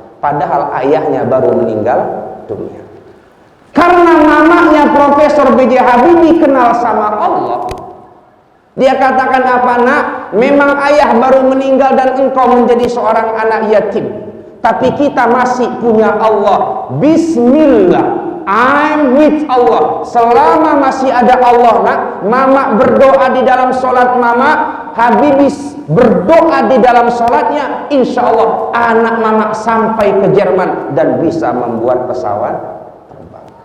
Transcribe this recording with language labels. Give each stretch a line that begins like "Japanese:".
Indonesian: Padahal ayahnya baru meninggal dunia. Karena mamanya Profesor B.J. Habibie kenal sama Allah, dia katakan apa? Nak, memang ayah baru meninggal dan engkau menjadi seorang anak yatim, tapi kita masih punya Allah.
English: Bismillah, I'm with Allah.
Indonesian: Selama masih ada Allah, nak, mama berdoa di dalam sholat mama, Habibie berdoa di dalam sholatnya, insya Allah anak mama sampai ke Jerman dan bisa membuat pesawat terbang.